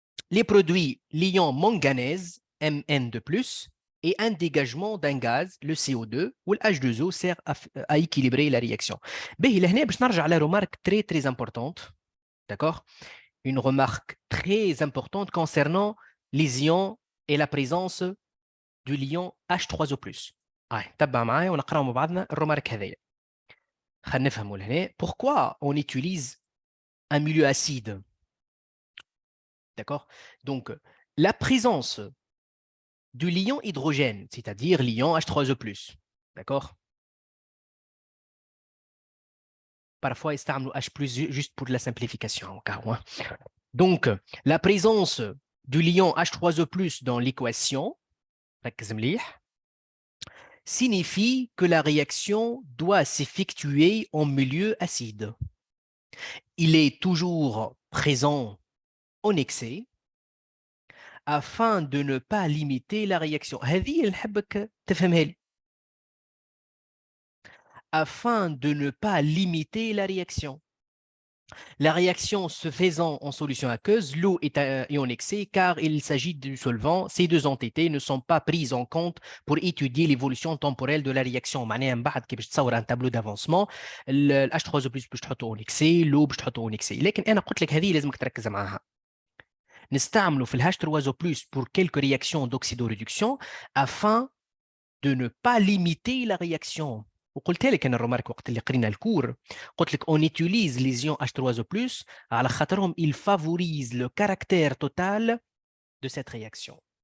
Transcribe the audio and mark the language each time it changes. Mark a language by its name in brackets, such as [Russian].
[French] Les produits l'ion manganèse Mn2+, et un dégagement d'un gaz, le CO2, ou le H2O sert à équilibrer la réaction. [Arabic] باهي لهنا باش نرجع على [French] remarque très très importante, d'accord? Une remarque très importante concernant les ions et la présence du l'ion H3O+. [Arabic] تبع معايا ونقراو مع بعضنا الرمارك هذايا. خلينا نفهموا لهنا [French] pourquoi on utilise un milieu acide. D'accord? Donc, la présence du lion hydrogène, c'est-à-dire l'ion H3O+. D'accord? Parfois, ils utilisent H+, juste pour la simplification. Donc, la présence du lion H3O+, dans l'équation, signifie que la réaction doit s'effectuer en milieu acide. Il est toujours présent en excès afin de ne pas limiter la réaction. [Arabic] هذه اللي نحبك تفهمها لي. [French] Afin de ne pas limiter la réaction. La réaction se faisant en solution aqueuse, l'eau est en excès car il s'agit du solvant. Ces deux entités ne sont pas prises en compte pour étudier l'évolution temporelle de la réaction. [Arabic] معناها من بعد كي باش تصور [French] un tableau d'avancement [Arabic] ال H3O+ باش تحطه en excès, l'eau باش تحطه en excès. لكن أنا قلت لك هذه لازمك تركز معاها. نستعمله في ال [French] H3O+ pour quelques réactions d'oxydoréduction afin de ne pas limiter la réaction. [Arabic] وقلت لك انا الرومارك وقت اللي قرينا الكور قلت لك [French] on utilise les ions H3O+ [Arabic] على خاطرهم [French] ils favorisent le caractère total de cette réaction.